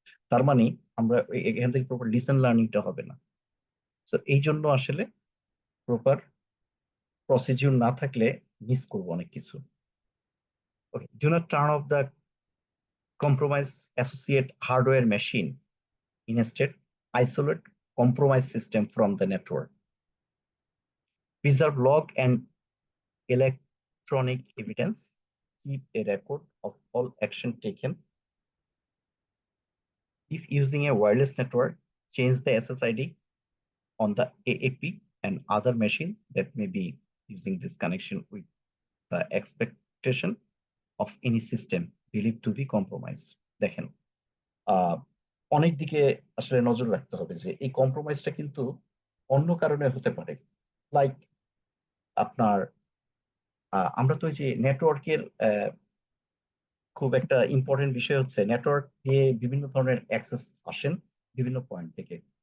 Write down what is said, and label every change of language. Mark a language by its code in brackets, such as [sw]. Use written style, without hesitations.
[bn] তার মানে আমরা এখান থেকে প্রপার লিসন লার্নিংটা হবে না। তো এই জন্য আসলে প্রপার প্রসিডিউর না থাকলে মিস করবো অনেক কিছু। [en] Okay, do not turn off the compromise associate hardware machine. Instead, isolate compromise system from the network. Preserve log and electronic evidence. Keep a record of all action taken. If using a wireless network, change the SSID on the AAP and other machine that may be using this connection with the expectation of any system believed to be compromised. [bn] দেখেন, অনেক দিকে আসলে নজর রাখতে হবে যে এই কম্প্রোমাইজটা কিন্তু অন্য কারণে হতে পারে। লাইক আপনার আমরা তো ওই যে নেটওয়ার্কের খুব একটা ইম্পর্টেন্ট বিষয় হচ্ছে নেটওয়ার্ক দিয়ে বিভিন্ন ধরনের অ্যাক্সেস আসেন বিভিন্ন পয়েন্ট থেকে।